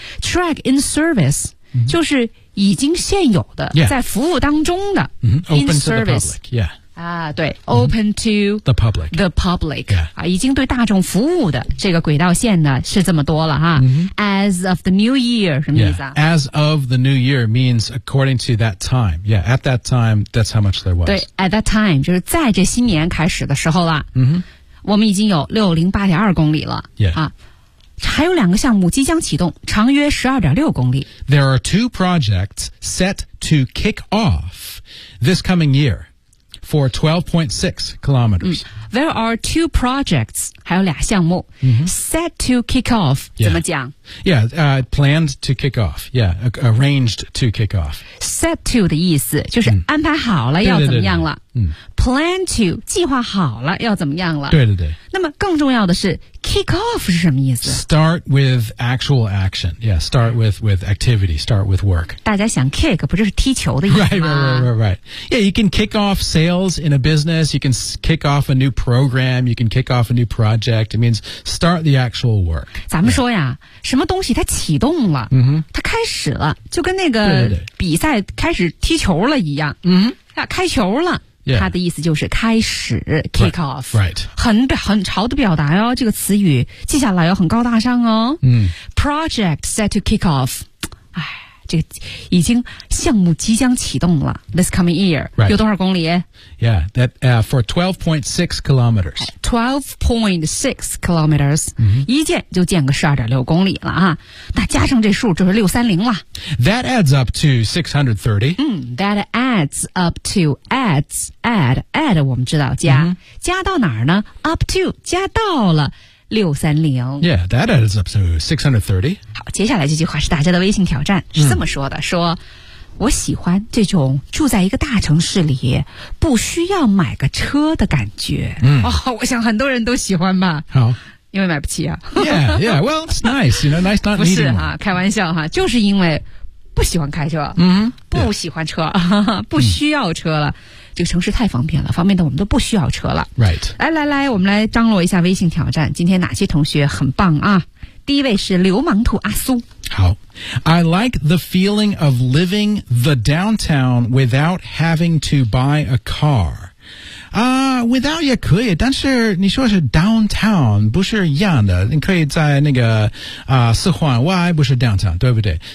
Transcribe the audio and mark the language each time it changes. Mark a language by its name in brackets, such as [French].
[English] Track in service、mm-hmm. [Chinese] 就是已经现有的、 [English] yeah. [Chinese] 在服务当中的、 [English] mm-hmm. Open service. to the public、yeah. 啊、对 Open、mm-hmm. to The public The public、 yeah. [Chinese] 啊、已经对大众服务的这个轨道线呢是这么多了哈、 mm-hmm. [English] As of the new year [Chinese] 什么意思啊、 [English] yeah. As of the new year means according to that time Yeah, at that time, that's how much there was [Chinese] 对 [English] at that time [Chinese] 就是在这新年开始的时候了嗯哼、mm-hmm. 我们已经有 608.2 公里了、 [English] yeah. [Chinese] 啊、还有两个项目即将启动长约 12.6 公里 [English] There are two projects set to kick off this coming year for 12.6 kilometers、嗯、There are two projects [Chinese] 还有俩项目、 mm-hmm. [English] set to kick off、 yeah. [Chinese] 怎么讲 [English] Yeah,、planned to kick off Yeah, arranged to kick off [Chinese] Set to 的意思就是安排好了、嗯、要怎么样了对对对对、嗯 [English] Plan to, [Chinese] 计划好了要怎么样了对对对。那么更重要的是 ,kick off 是什么意思 [English] ?Start with actual action. Yeah, start with activity, start with work. [Chinese] 大家想 kick, 不就是踢球的意思吗 [English] Right. Yeah, you can kick off sales in a business, you can kick off a new program, you can kick off a new project. It means start the actual work. [Chinese] 咱们说呀、yeah. 什么东西它启动了、 mm-hmm. 它开始了就跟那个比赛开始踢球了一样。嗯、mm-hmm. 啊、开球了。 [English] Yeah. [Chinese] 他的意思就是开始 kick off [English] right. [Chinese] 很潮的表达哦这个词语接下来要很高大上哦、嗯、 [English] Project set to kick off [Chinese] 哎这个已经项目即将启动了 [English] This coming year、 right. [Chinese] 有多少公里 [English] Yeah, that,、for 12.6 kilometers 12.6 kilometers、 mm-hmm. [Chinese] 一建就建个12.6公里了啊！那加上这数就是630了 [English] That adds up to 630、 That adds up to add [Chinese] 我们知道加、 [English] mm-hmm. [Chinese] 加到哪儿呢 Up to 加到了630 [English] Yeah, that adds up to 630. [Chinese] 好，接下来这句话是大家的微信挑战，是这么说的、说我喜欢这种住在一个大城市里不需要买个车的感觉。我想很多人都喜欢吧。好。因为买不起啊。 [English] Yeah, well, it's nice, you know, nice not needing. [Chinese] 不是啊，开玩笑哈，就是因为不喜欢开车，不喜欢车，不需要车了。这个城市太方便了，方便的我们都不需要车了。 [English] Right. [Chinese] 来来来，我们来张罗一下微信挑战。今天哪些同学很棒啊？第一位是流氓兔阿苏。好。 [English] I like the feeling of living the downtown without having to buy a car. [Chinese] Without 也可以，但是你说是 downtown 不是一样的。你可以在那个四环外不是 downtown, 对不对？